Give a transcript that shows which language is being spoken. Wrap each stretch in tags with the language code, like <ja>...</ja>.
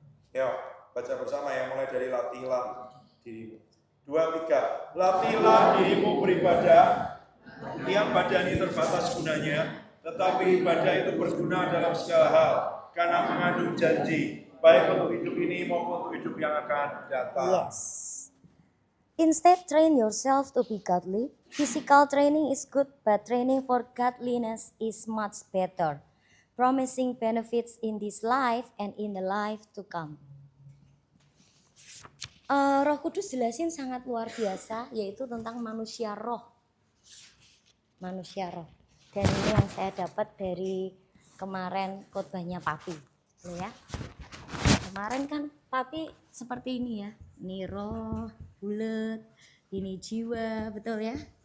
<id>Yuk, baca bersama ya, mulai dari latihlah dirimu. 2, 3. Latihlah dirimu beribadah. Tiap badan itu terbatas gunanya, tetapi ibadah itu berguna dalam segala hal karena mengandung janji, baik untuk hidup ini maupun untuk hidup yang akan datang.</id> <en>Yes. Instead, train yourself to be godly. Physical training is good, but training for godliness is much better, promising benefits in this life and in the life to come.</en> <id>Roh Kudus jelasin sangat luar biasa, yaitu tentang manusia roh. Manusia roh. Dan ini yang saya dapat dari kemarin khotbahnya Papi. Ya. Kemarin kan Papi seperti ini ya. Ini roh, bulat, ini jiwa, betul ya?</id>